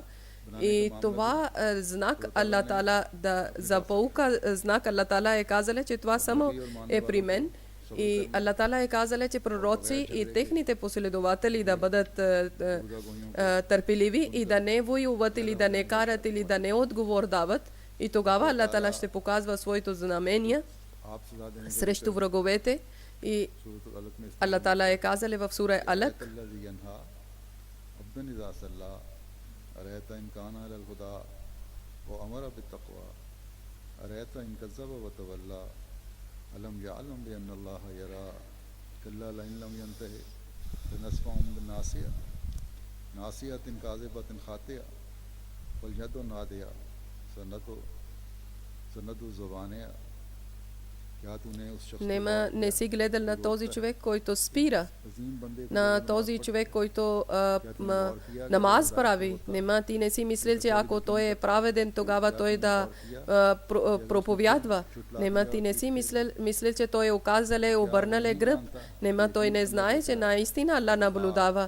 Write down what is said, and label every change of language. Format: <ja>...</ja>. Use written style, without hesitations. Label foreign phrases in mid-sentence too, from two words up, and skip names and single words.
<bg>И това знак Аллах Таала за поука, знак Аллах Таала е казал, че това само е при мен. И Аллах Тала е казал, че пророци и техните последователи да бъдат търпеливи и да не воюват или да не карат или да не отговор дават. И тогава Аллах Тала ще показва своето знамение</bg> <hi>आप सजा देने के</hi> <bg>срещу враговете. И</bg> <hi>सूरत अलग में</hi> <bg>Аллах Тала е казал в сура Алак,</bg> <ar>الذي ينهى عبدا إذا صلى أرأيت إن كان على الهدى وأمر بالتقوى أرأيت إن كذب وتولى ألم يعلم بأن الله يرى كلا لئن لم ينته لنسفعا بالناصية ناصية كاذبة خاطئة واليد نادية سند زبانها</ar> <hi>क्या तूने उस शख्स को</hi> <bg>не си гледал на този човек, който спира,</bg> <hi>अजीम बंदे को</hi> <bg>на този човек, който намаз прави. Нема ти не си мислил, че ако той е праведен, тогава той да проповядва. Нема ти не си мислил, че той е оказале, обърнале гръб. Нема той не знае, че наистина Аллах наблюдава.</bg>